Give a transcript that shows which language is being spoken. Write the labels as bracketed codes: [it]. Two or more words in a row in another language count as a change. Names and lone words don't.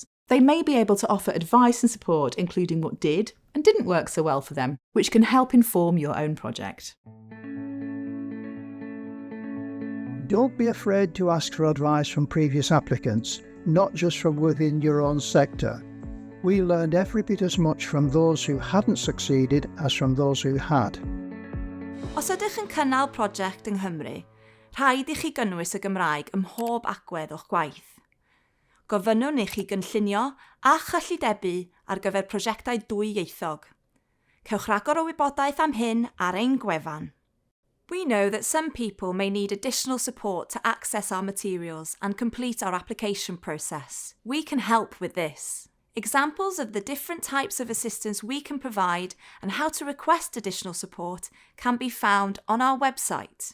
[en] They may be able to offer advice and support, including what did and didn't work so well for them, which can help inform your own project. Don't be afraid to ask for advice from previous applicants, not just from within your own sector. We learned every bit as much from those who hadn't succeeded as from those who had. [cy] Os ydych yn cynnal prosiect yng Nghymru, rhaid i chi gynnwys y Gymraeg ym mhob agwedd o'ch gwaith. Gofynnwn i chi gynllunio a chyllidebu ar gyfer prosiectau dwyieithog. Cewch ragor o wybodaeth am hyn ar ein gwefan. [en] We know that some people may need additional support to access our materials and complete our application process. We can help with this. Examples of the different types of assistance we can provide and how to request additional support can be found on our website.